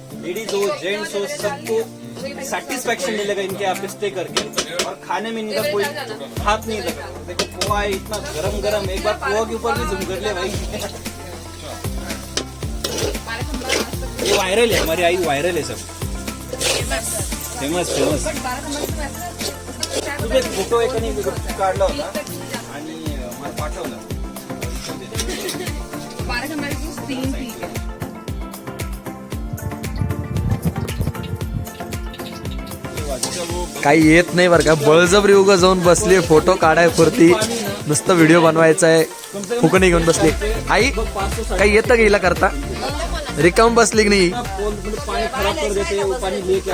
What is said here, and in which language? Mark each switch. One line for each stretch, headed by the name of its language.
Hindi: Ladies हो gents हो सबको सेटिस्फेक्शन मिलेगा इनके यहाँ पे स्टे करके. और खाने में इनका कोई हाथ नहीं लगा. देखो पोहा है इतना गरम गरम, एक बार पोहा के ऊपर भी जुम कर ले भाई. ये वायरल है, हमारी आई वायरल है, सब फेमस.
Marathi: तुझे फोटो एक काढला होता आणि मला पाठवला. काही येत नाही बरं का, बळजबरी उगा जाऊन बसली फोटो काढाय पुरती, नुसतं व्हिडिओ बनवायचा आहे, फुकणी घेऊन बसली. आई काही येतं गेला करता, रिकाम बसली की नाही
Hindi: पानी खराब कर देते हैं, वो पानी लेके